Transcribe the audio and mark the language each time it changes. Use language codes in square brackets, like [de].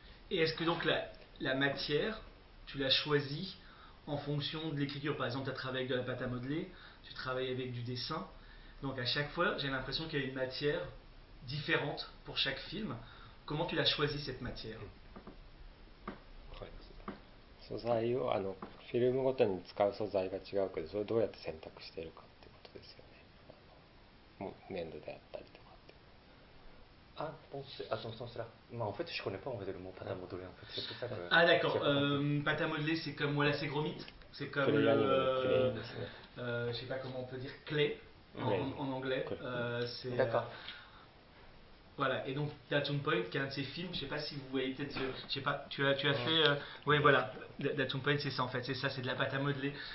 [fr] Et est-ce que donc la matière, tu l'as choisie en fonction de l'écriture? Par exemple, tu as travaillé avec de la pâte à modeler, tu travailles avec du dessin. Donc à chaque fois, j'ai l'impression qu'il y a une matière différente pour chaque film. Comment tu l'as choisie cette matière? [ja] 素材をフィルムごとに使う素材が違うけど、それをどうやって選択しているかってことですよね。粘土であったりとかああ、その、それは、まあ、私はこれパターンを持っているので、私はこれ [fr] ああ、d'accord. [ja] を持っているので、 [fr] Pâte à modeler, c'est comme, voilà, c'est gromit. C'est comme, [ja] クレイアニメ、クレイですね。 [fr] je sais pas comment on peut dire, clay en anglais. C'est, D'accord. voilà. Et donc, Datun Point, qui est un de ces films, je sais pas si vous voyez peut-être, je sais pas, tu as fait, ouais, voilà. Datun Point, c'est ça en fait, c'est ça, c'est de la pâte à modeler.